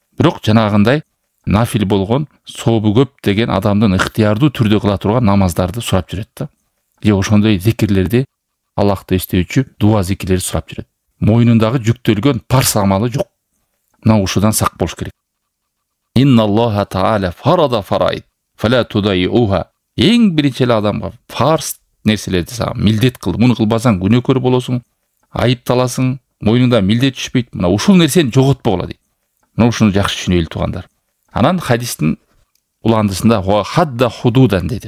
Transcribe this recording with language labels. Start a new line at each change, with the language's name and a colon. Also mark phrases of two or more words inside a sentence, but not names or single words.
Kyrgyz: Бирок жанагындай нафил болгон, сообу көп деген адамдын ыктыярдуу түрдө кыла турган намаздарды сурап жүрөт да. Же ошондой зикирлерди, Аллахты эстөөчү дуа зикирлерди сурап жүрөт. Мойнундагы жүктөлгөн парс амалы жок. Мына ушудан сак болуш керек.
Arabic: إن الله تعالى فرض فرائض فلا تضيعوها.
Kyrgyz: Эң биринчи адамга парс нерселерди сага милдет кылды. Муну кылбасаң күнөөкөр болосуң, айыпталасың, мойнуңда милдет түшпөйт. Мына ушул нерсени жоготпогула дейт. Мына ушуну жакшы түшүнөлү туугандар. Анан хадистин уландысында
Arabic: وحد حدودا
Kyrgyz: деди.